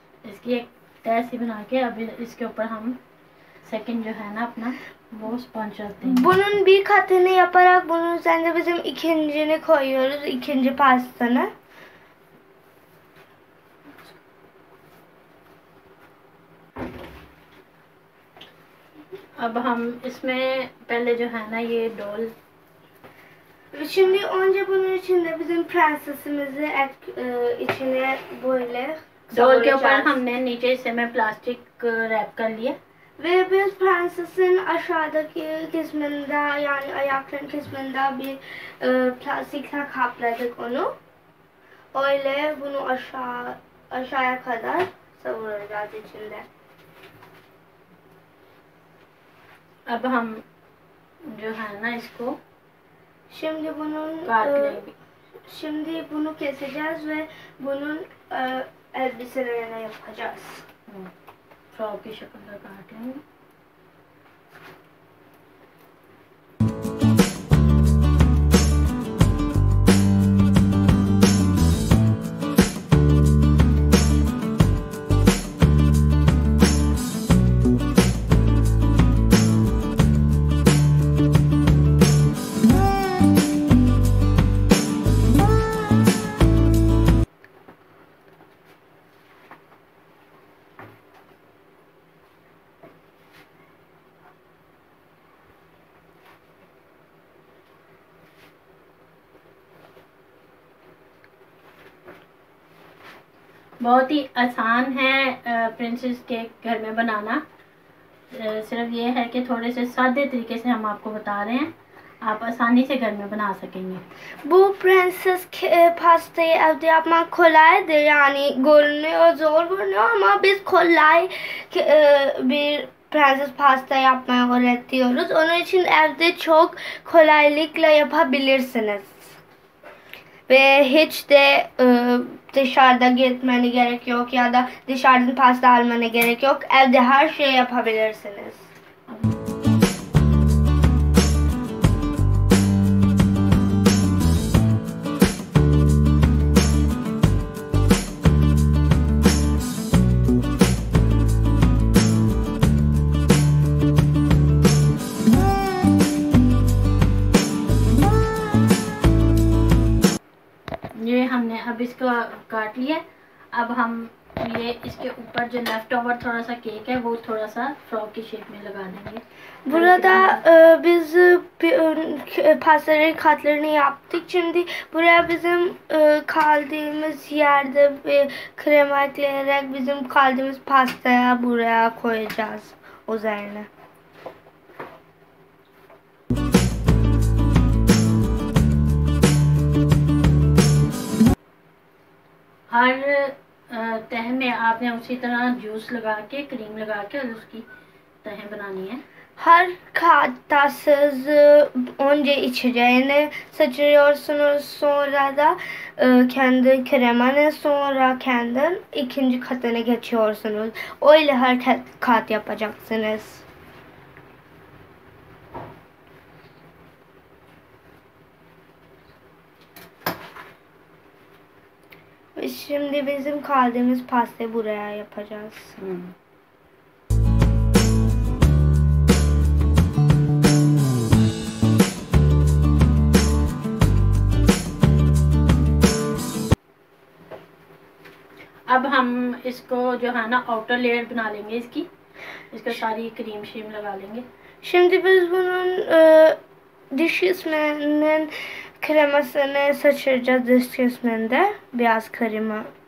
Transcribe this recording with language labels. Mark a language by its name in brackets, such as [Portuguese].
[Hindi] इसकी एक तह सी बना के अब इसके ऊपर हम सेकंड जो है ना अपना वो स्पंज रखते हैं. [Turkish] Bunun bir katını yaparak bunun üzerine bizim ikincini koyuyoruz, ikinci pastanı. [Hindi] अब हम इसमें पहले जो है ना ये डोल. [Turkish] Şimdi önce bunun içinde bizim prensesimizi içine böyle [Hindi] डोल के ऊपर हमने नीचे से में प्लास्टिक रैप कर लिया. [Turkish] Ve biz prensesin aşağıdaki kısmında, yani ayakların kısmında bir plastikle kapladık onu. Öyle bunu aşağıya kadar savuracağız içinde. [Hindi] अब हम जो है ना इसको [Turkish] Şimdi bunun [Hindi] काट लेंगे. [Turkish] şimdi bunu keseceğiz ve bunun elbiselerine yapacağız. [Hindi] Frock की शक्ल का काट लेंगे. बहुत ही आसान है प्रिंसेस केक घर में बनाना। सिर्फ ये है कि थोड़े से सादे तरीके से हम आपको बता रहे हैं, आप आसानी से घर में बना सकेंगे। [Turkish] Bu prenses pastayı evde yapmak kolaydır, yani görünüyor zor görünüyor ama biz kolay bir prenses pasta yapmayı öğretiyoruz. Onun için evde çok kolaylıkla yapabilirsiniz. Ve hiç de dışarıda gitmene gerek yok ya da dışarıdan pasta almana gerek yok. Evde her şeyi yapabilirsiniz. [Hindi] ये हमने अब इसको काट लिया। अब हम ये इसके ऊपर जो लेफ्ट ओवर थोड़ा सा केक है वो थोड़ा सा फ्रॉक की शेप में लगा देंगे। [Turkish] Burada biz pastaların katlarını yaptık. Şimdi buraya bizim kaldığımız yerde bir krema ekleyerek bizim kaldığımız pastaya buraya koyacağız üzerine. [Hindi] हर तह में आपने उसी तरह जूस लगा के क्रीम lगा के और उसकी तह बनानी है। [Turkish] Her katsız önce içeceğini seçiyorsunuz, sonra da kendi kremanı, sonra kendi ikinci katına geçiyorsunuz. Öyle her kat yapacaksınız. Şimdi bizim kaldığımız pastayı buraya yapacağız. [Hindi] अब हम इसको जो है ना आउटर लेयर बना लेंगे इसका सारी क्रीम शीम लगा लेंगे। [Turkish] Şimdi biz bunun dış kısmının kremasını seçeceğiz, dış kısmında beyaz krema.